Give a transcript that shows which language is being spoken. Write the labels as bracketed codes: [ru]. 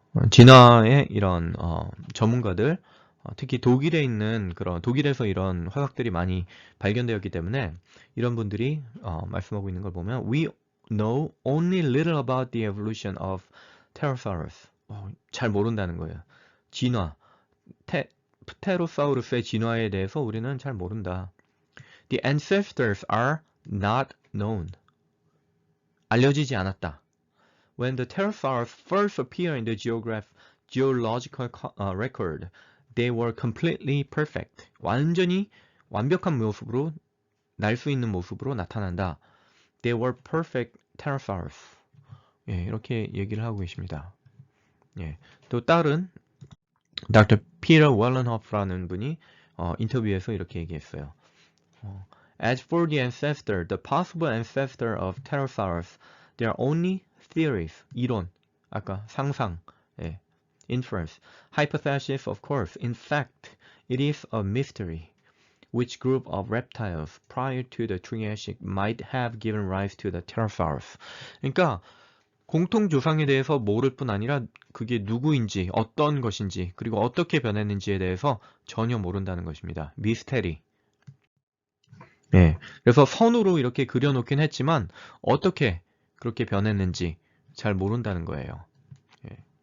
[ko] 진화의 이런 전문가들 특히 독일에 있는 그런 독일에서 이런 화석들이 많이 발견되었기 때문에 이런 분들이 말씀하고 있는 걸 보면 [en] We know only little about the evolution of Pterosaurus. [ko] 잘 모른다는 거예요. 진화, 프테로사우루스의 진화에 대해서 우리는 잘 모른다. [en] The ancestors are not known. [ko] 알려지지 않았다. [en] When the pterosaurs first appear in the geological record, they were completely perfect. [ko] 완전히 완벽한 모습으로 날 수 있는 모습으로 나타난다. [en] They were perfect pterosaurs. [ko] 이렇게 얘기를 하고 계십니다. 또 다른 Dr. Peter Wallenhoff라는 분이 인터뷰에서 이렇게 얘기했어요. [en] As for the ancestor, the possible ancestor of pterosaurs, they are only theories, [ko] 이론, 아까 상상, 예, [en] inference, hypothesis of course. In fact, it is a mystery. Which group of reptiles prior to the Triassic might have given rise to the pterosaurs? [ko] 그러니까 공통 조상에 대해서 모를 뿐 아니라 그게 누구인지, 어떤 것인지, 그리고 어떻게 변했는지에 대해서 전혀 모른다는 것입니다. 미스테리. 예. 그래서 선으로 이렇게 그려놓긴 했지만 어떻게 그렇게 변했는지 잘 모른다는 거예요. 예.